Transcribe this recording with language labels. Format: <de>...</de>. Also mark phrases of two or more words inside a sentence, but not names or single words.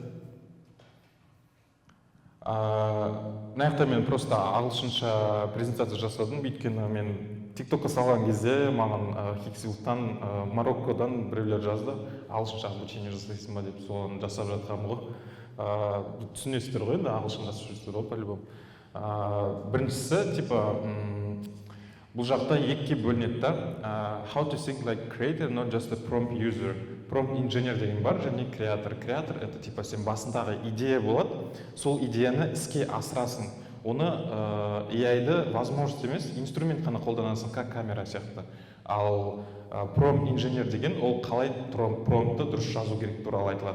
<kk>Мына мен просто ағылшынша презентация жасадым, өйткені мен TikTok'қа салған кезде маған Хиксвилдтан, Мароккодан біреулер жазды, ағылшынша обучение жасайсың ба деп, соны жасап жатқанмын ғой. Түсінесіздер ғой, ағылшынға сөздер ғой, по-любому. Біріншісі, бұл жақта екіге бөлінеді да.</kk> <en>How to think like creator, not just a prompt user. Prompt engineer</en> <kk>деген бар, және креатор. Креатор — это сен басындағы идея болады, сол идеяны іске асырасың. Оны AI-ды возможность емес, инструмент қана қолданасың, как камера сияқты. Ал</kk> <en>prompt engineer</en> <kk>деген ол қалай промптты дұрыс жазу керек туралы айтылады.</kk>